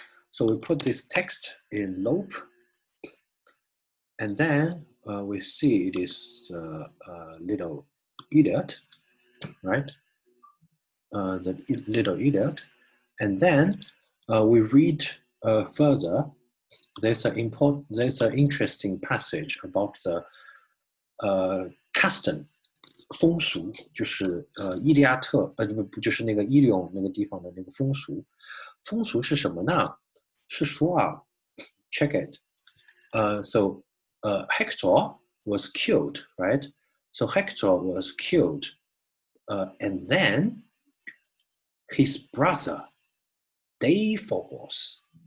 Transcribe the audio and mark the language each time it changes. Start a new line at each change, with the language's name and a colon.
English: So we put this text in Lope, and then we see it is little Iliad, right? The little Iliad, and then we read further. There's an interesting passage about the custom
Chinese: 风俗，就是伊利亚特，不就是那个伊利翁那个地方的那个风俗？风俗是什么呢？是说啊
English: ，check it. So Hector was killed, right? So Hector was killed, and then his brother Deiphobos.